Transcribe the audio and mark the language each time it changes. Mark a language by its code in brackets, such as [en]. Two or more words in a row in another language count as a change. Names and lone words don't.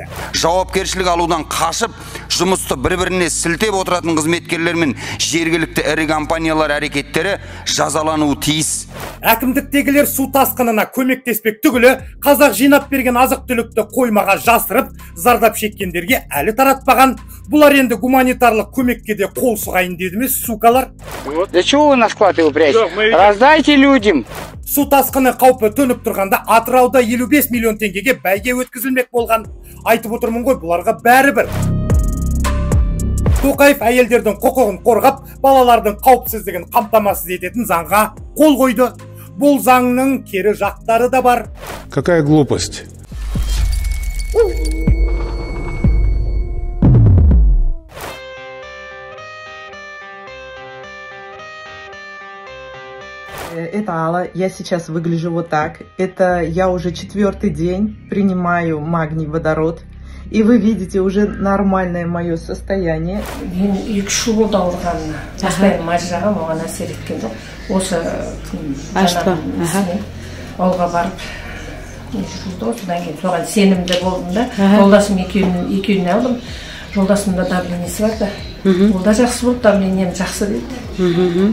[kk] Жауапкершілік алудан қашып, жұмысты бір-біріне сілтеп отыратын қызметкерлер мен жергілікті ірі компаниялар әрекеттері жазалануы тиіс. Әкімдіктегілер су тасқынына көмектеспек түгілі қазақ жинап берген азық-түлікті қоймаға жасырып, зардап шеккендерге әлі таратпаған. Бұлар енді гуманитарлық көмекке де қол сұғайын деді ме, сукалар? [ru] Да чего вы на склад его прячете? Раздайте людям. [kk] Су тасқыны қаупі төніп тұрғанда Атырауда 55 миллион теңгеге бәйге өткізілмек болған. Айтып отырмын ғой, бұларға бәрібір. Тоқаев әйелдердің құқығын қорғап, балалардың қауіпсіздігін қамтамасыз ететін заңға қол қойды. Бұл заңның кері жақтары да бар. [ru] Какая глупость? Это Алла, я сейчас выгляжу вот так. Это я уже 4-й день принимаю магний водород. И вы видите уже нормальное мое состояние. [kk] Жолдасымда давлениесі бар да. Ол да жақсы болды, давлением жақсы дейді.